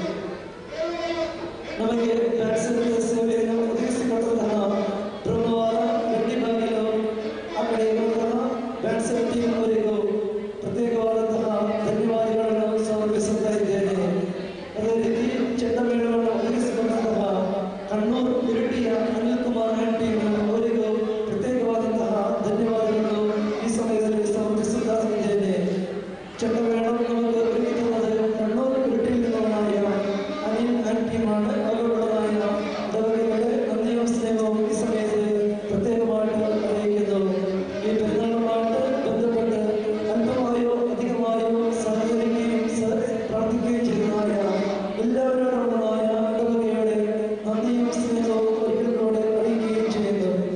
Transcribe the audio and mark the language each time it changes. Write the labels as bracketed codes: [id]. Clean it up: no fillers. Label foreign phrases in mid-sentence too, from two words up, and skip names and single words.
[kn] ನಮಗೆ ವ್ಯಾಕ್ಸಿನ್ ಸೇವೆಯನ್ನು ಒದಗಿಸಿಕೊಟ್ಟಂತಹ ಬ್ರಹ್ಮವಾರ ಗಂಡಿ ಬಾಗಿಲು ಆ ಕಡೆ ಇರುವಂತಹ [en] vaccine team [kn] ಅವರಿಗೂ ಪ್ರತ್ಯೇಕವಾದಂತಹ ಧನ್ಯವಾದಗಳನ್ನು ಸಮರ್ಪಿಸುತ್ತಾ ಇದ್ದೇನೆ. ಅದೇ ರೀತಿ ಚಂಡಮೇಳವನ್ನು ಒದಗಿಸಿಕೊಂಡಂತಹ ಕಣ್ಣೂರು ಇರಟಿಯ ಅನಿಲ್ ಕುಮಾರ್ ಟೀಮ್ ಅವರಿಗೂ ಪ್ರತ್ಯೇಕವಾದಂತಹ ಧನ್ಯವಾದಗಳನ್ನು ಈ ಸಮಯದಲ್ಲಿ ಸಮರ್ಪಿಸುತ್ತಾ ಇದ್ದೇನೆ. [ml] ಚಂಡಮೇಳ നമുക്ക് ഒരുക്കുന്നത് കണ്ണൂർ ഇരട്ടിയിൽ നിന്നുള്ളതായ അനിൽ ടീമാണ്. അവരുള്ളതായ ഇടവകയുടെ നന്ദിയും സ്നേഹവും ഈ സമയത്ത് പ്രത്യേകമായിട്ട് അറിയിക്കുന്നു. ഈ പെരുന്നാളുമായിട്ട് ബന്ധപ്പെട്ട് അല്പമായോ അധികമായോ സഹകരിക്കുകയും പ്രാർത്ഥിക്കുകയും ചെയ്യുന്നതായ എല്ലാവരോടുള്ളതായ ഇടവകയുടെ നന്ദിയും സ്നേഹവും ഒരിക്കലൂടെ അറിയിക്കുകയും ചെയ്യുന്നു.